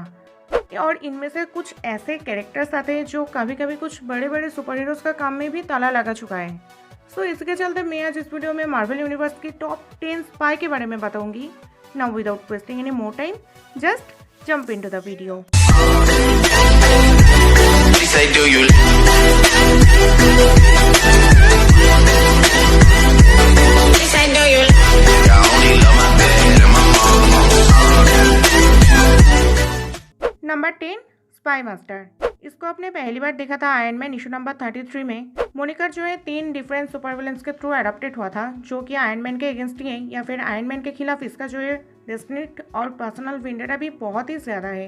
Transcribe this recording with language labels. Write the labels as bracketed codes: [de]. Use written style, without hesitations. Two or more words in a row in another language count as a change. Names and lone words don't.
[hi] और इनमें से कुछ ऐसे कैरेक्टर्स आते हैं जो कभी कभी कुछ बड़े बड़े [en] super heroes [hi] का काम में भी ताला लगा चुका है। सो इसके चलते मैं आज इस वीडियो में मार्वल यूनिवर्स की [en] top 10 spy [hi] के बारे में बताऊंगी। [en] Now without wasting any more time, just jump into the video. Say, do you? Say, do you? I only love my bed and my mama. [hi] नंबर 10, स्पाई मास्टर। इसको आपने पहली बार देखा था [en] Iron Man issue number 33 [hi] में। मोनिकर जो है [en] 3 different super villains [hi] के थ्रू एडॉप्टेड हुआ था, जो कि आयरन मैन के अगेंस्ट ही है या फिर आयरन मैन के खिलाफ। इसका जो है डेस्टिनी और [en] personal vendetta [hi] भी बहुत ही ज़्यादा है।